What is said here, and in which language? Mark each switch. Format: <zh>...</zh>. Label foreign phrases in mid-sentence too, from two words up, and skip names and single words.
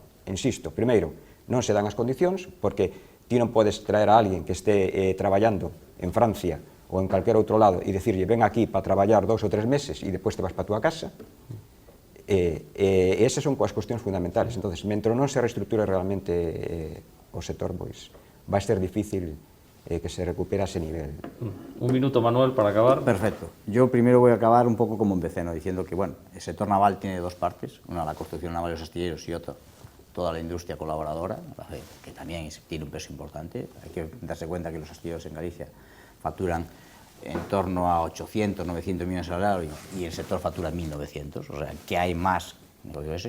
<gl>Insisto, primeiro, non se dan as condicións, porque ti non podes traer a alguén que este traballando en Francia ou en calquer outro lado e dicirlle ven aquí para traballar 2 ou 3 meses e depois te vas para a túa casa. Esas son as cuestións fundamentales. Entonces, mentre non se reestructure realmente o sector, pois vai ser difícil que se recupere a ese nivel. Un minuto, Manuel, para acabar. Perfecto.</gl> <es>Yo primero voy a acabar un poco como empecé, ¿no? Diciendo que bueno, el sector naval tiene dos partes, una la construcción naval de los astilleros y otra toda la industria colaboradora, que también tiene un peso importante. Hay que darse cuenta que los astilleros en Galicia facturan en torno a 800, 900 millones al año y el sector factura 1.900, o sea, que hay más negocio ese.</es>